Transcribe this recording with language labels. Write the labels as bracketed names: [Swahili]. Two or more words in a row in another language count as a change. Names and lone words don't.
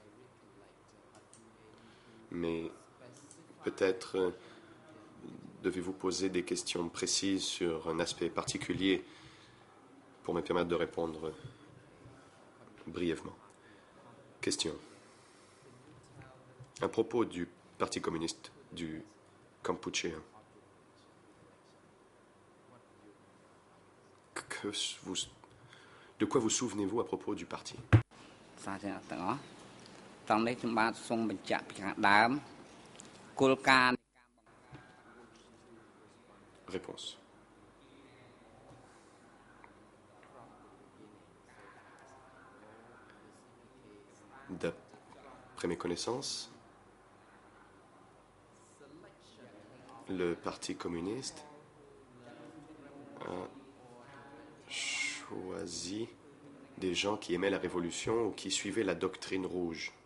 [French] Mais peut-être devez-vous poser des questions précises sur un aspect particulier pour me permettre de répondre brièvement. Question. À propos du Parti communiste du Cambodge, de quoi vous souvenez-vous à propos du parti? [Khmer] សាធារណៈទាំងអស់តោះនេះខ្ញុំបាទសូមបញ្ជាក់ពីខាងដើមគោលការណ៍ [French] Réponse. D'après mes connaissances, le Parti communiste a choisi des gens qui aimaient la révolution ou qui suivaient la doctrine rouge.